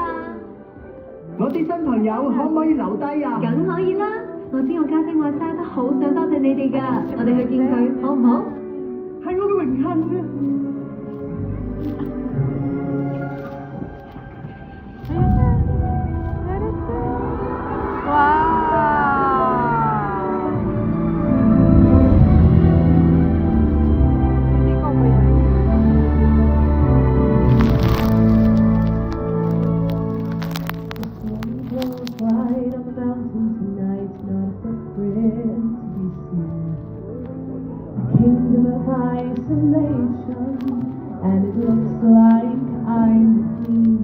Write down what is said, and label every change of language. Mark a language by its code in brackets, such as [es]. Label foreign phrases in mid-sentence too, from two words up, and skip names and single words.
[yue] 我啲新朋友可唔可以留低啊？梗可以啦！我知我家姐愛莎都好想多謝你哋㗎，我哋去見佢好唔好？係我嘅榮幸啊！ [tl] 哇！hindi ko ba yan? [en] Right on the mountain tonight, not a friend to be seen. A kingdom of isolation, and it looks like I'm the queen.